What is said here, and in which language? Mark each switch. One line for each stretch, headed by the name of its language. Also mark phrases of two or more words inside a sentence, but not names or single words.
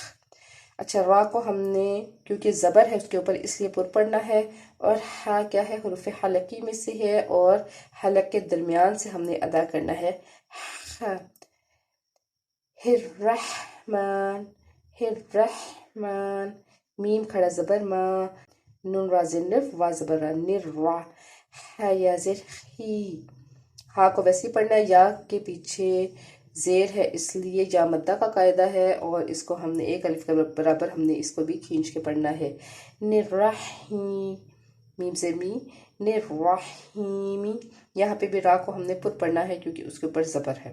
Urdu: اچھا، را کو ہم نے کیونکہ زبر ہے اس کے اوپر اس لیے پر پڑھنا ہے، اور ہا کیا ہے، حروف حلقی میں سے ہے اور حلق کے درمیان سے ہم نے ادا کرنا ہے۔ الرحمن الرحمن، میم کھڑا زبر ما، نون را زر وا زبر را نر را، ہا یا زر ہی۔ ہا کو ویسے ہی پڑھنا ہے، یا کے پیچھے زیر ہے اس لیے یا مدہ کا قاعدہ ہے، اور اس کو ہم نے ایک الف کے برابر ہم نے اس کو بھی کھینچ کے پڑھنا ہے۔ نررحیم، میم زیر می نررحیمی، یہاں پہ بھی را کو ہم نے پر پڑھنا ہے کیونکہ اس کے اوپر زبر ہے۔